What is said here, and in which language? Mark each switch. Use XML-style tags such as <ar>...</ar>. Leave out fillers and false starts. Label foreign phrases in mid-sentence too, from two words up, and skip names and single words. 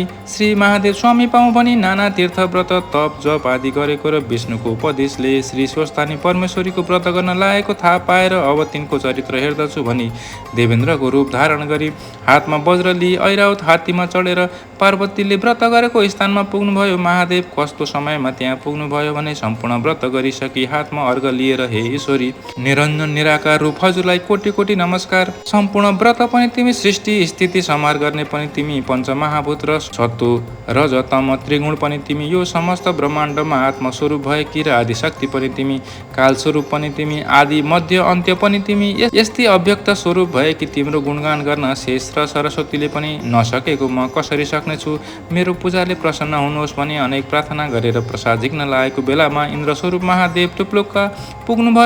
<ne>श्री महादेव स्वामी पाउँ भनी नाना तीर्थ व्रत तप जप आदि गरेको र विष्णुको उपदेशले श्री स्वस्थानी परमेश्वरीको व्रत गर्न लागेको थाहा पाएर अब तिनको चरित्र हेर्दछु भनी देवेन्द्रको रूप धारण गरी हातमा वज्र लिई ऐरावत हात्तीमा चढेर पार्वतीले व्रत गरेको स्थानमा पुग्नुभयो। महादेव कस्तो समयमा त्यहाँ पुग्नुभयो भने सम्पूर्ण व्रत गरिसकी हातमा अर्घ लिएर, हे ईश्वरी, निरञ्जन निराकार रूप, हजुरलाई कोटि कोटि नमस्कार। सम्पूर्ण व्रत पनि तिमी, सृष्टि स्थिति संहार गर्ने पनि तिमी, पञ्चमहाभूत र सत्व रज तम त्रिगुण पनि तिमी, यो समस्त ब्रह्माण्डमा आत्मस्वरूप भएकी र आदि शक्ति पनि तिमी, काल स्वरूप पनि तिमी, आदि मध्य अन्त्य पनि तिमी, यस्तै अव्यक्त स्वरूप भएकी तिम्रो गुणगान गर्न शेष र सरस्वतीले पनि नसकेको म कसरी सक्नेछु? मेरो पूजाले प्रसन्न हुनुहोस् भनी अनेक प्रार्थना गरेर प्रसाद झिक्न लागेको बेलामा इन्द्र स्वरूप महादेव टुप्लुक्क पुग्नुभयो।</ne>